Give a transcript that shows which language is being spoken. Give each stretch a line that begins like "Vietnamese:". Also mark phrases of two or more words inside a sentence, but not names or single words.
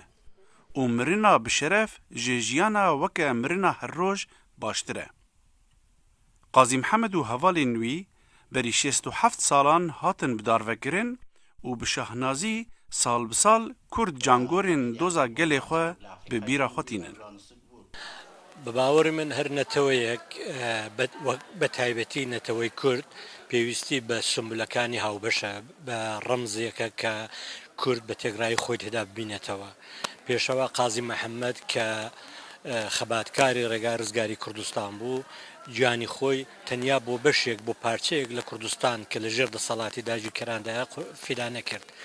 Kurdish: û mirina bi şeref ji jiyana weke mirina her roj baştir e. Qazî Mihemed û hevalên wî berî 67 salan hatin bidarvekirin û bi şahnazî sal bi sal Kurd cangorên doza gelê xwe bi bîra xwe tînin.
Central Kurdish: بە باوەڕی من هەر نەتەوەیەک بە تایبەتی نەتەوەی کورد پێویستی بە سمبولەکانی هاوبەشە بە ڕەمزێکە کە کورد بە تێگرای خۆی تێدا ببینێتەوە. پێشەوە قازی محەممەد کە خەباتکاری ڕێگای ڕزگاری کوردستان بوو گیانی خۆی تەنیا بۆ بەشێک بۆ پارچەیەک لە کوردستان کە لە ژێر دەسەڵاتی داژی کەراندا فیدا نەکرد.